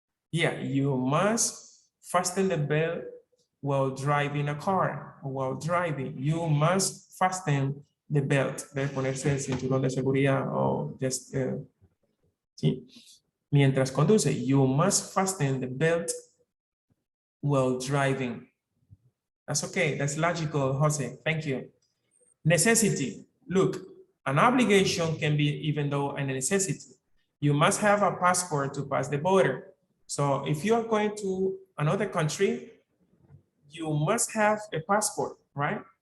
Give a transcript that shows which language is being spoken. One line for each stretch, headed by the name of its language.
English: Yeah, you must fasten the belt while driving a car. While driving, you must fasten the belt.
Spanish: Debe ponerse el cinturón de seguridad o just, ¿sí? Mientras conduce,
English: you must fasten the belt while driving. That's okay. That's logical, Jose. Thank you. Necessity. Look, an obligation can be even though a necessity. You must have a passport to pass the border. So if you are going to another country, you must have a passport, right?